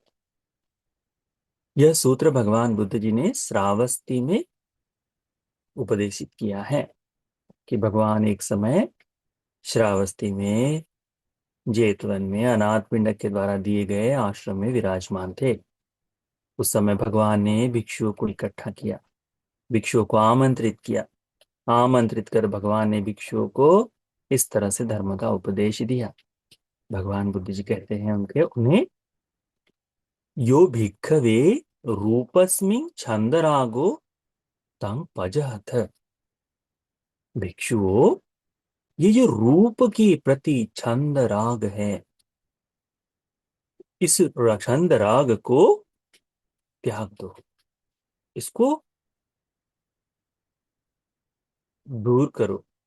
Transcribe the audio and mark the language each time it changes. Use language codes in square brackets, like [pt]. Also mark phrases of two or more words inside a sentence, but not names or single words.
[hi] यह सूत्र भगवान बुद्ध जी ने श्रावस्ती में उपदेशित किया है कि भगवान एक समय श्रावस्ती में जेतवन में अनाथ पिंडक के द्वारा दिए गए आश्रम में विराजमान थे। उस समय भगवान ने भिक्षुओं को इकट्ठा किया, भिक्षुओं को आमंत्रित किया। आमंत्रित कर भगवान ने भिक्षुओं को इस तरह से धर्म का उपदेश दिया। भगवान बुद्ध जी कहते हैं उन्हें, [pi] यो भिक्खवे रूपस्मिन् छंदरागो तं पजहत। [hi] भिक्षुओं, ये जो रूप के प्रति छंद राग है, इस छंद राग को त्याग दो, इसको दूर करो।